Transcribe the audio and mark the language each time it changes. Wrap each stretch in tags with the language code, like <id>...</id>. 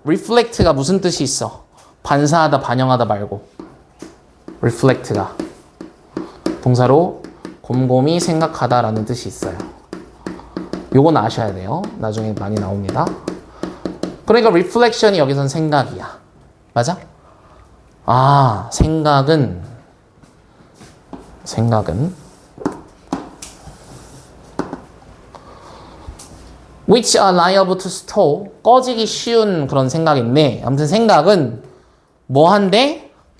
<ko>Reflect가 무슨 뜻이 있어? 반사하다, 반영하다 말고. Reflect가 동사로 곰곰이 생각하다라는 뜻이 있어요. 요건 아셔야 돼요. 나중에 많이 나옵니다. 그러니까 reflection이 여기선 생각이야. 맞아? 아, 생각은</ko> <en>which are liable to stall.</en> <ko>꺼지기 쉬운 그런 생각인데, 아무튼 생각은 뭐 한데?</ko>